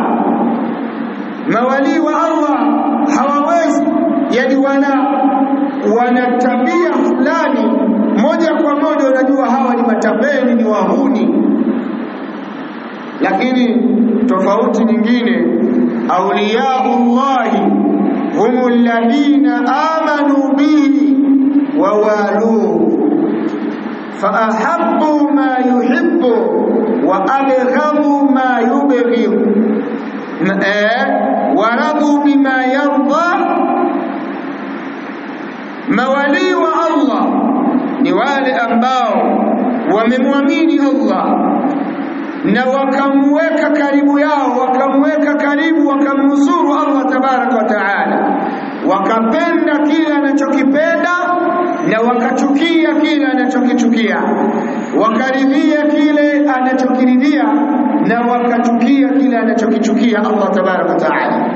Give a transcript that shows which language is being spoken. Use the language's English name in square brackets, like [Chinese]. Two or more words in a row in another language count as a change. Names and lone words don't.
[Swahili] Mawali wa Allah hawawezi, yani wana tabia fulani moja kwa moja unajua hawa ni matapeli, ni wahuni. Lakini tofauti nyingine, [Arabic] أولياء الله هم الذين آمنوا به ووالوه فأحبوا ما يحب وأبغضوا ما يبغض ورضوا بما يرضى. [Swahili] mawali wa Allah ni wale ambao wamemwamini Allah na wakamweka karibu yao, wakamweka karibu, wakamnusuru Allah [Arabic] تبارك وتعالى, [Swahili] wakapenda kile anachokipenda na wakachukia kile anachokichukia, wakaridhia kile anachokiridhia na wakachukia kile anachokichukia Allah [Arabic] تبارك وتعالى.